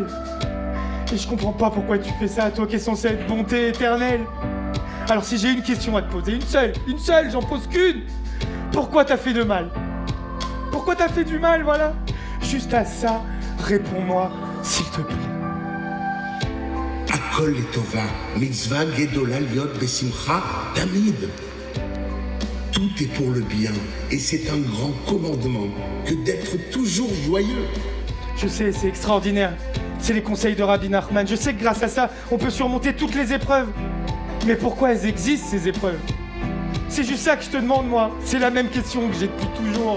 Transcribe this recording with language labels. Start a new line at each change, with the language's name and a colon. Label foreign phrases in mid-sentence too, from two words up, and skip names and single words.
French: Et je comprends pas pourquoi tu fais ça, toi qui es censé être bonté éternelle. Alors si j'ai une question à te poser, une seule, j'en pose qu'une. Pourquoi t'as fait de mal? Pourquoi t'as fait du mal, voilà? Juste à ça, réponds-moi, s'il te plaît.
Hebrew: הכל לטובה, מצוה גדולה להיות בשמחה תמיד.
French: Tout est pour le bien et c'est un grand commandement que d'être toujours joyeux. Je sais, c'est extraordinaire. C'est les conseils de Rabbi Nachman. Je sais que grâce à ça, on peut surmonter toutes les épreuves. Mais pourquoi elles existent, ces épreuves? C'est juste ça que je te demande, moi. C'est la même question que j'ai depuis toujours.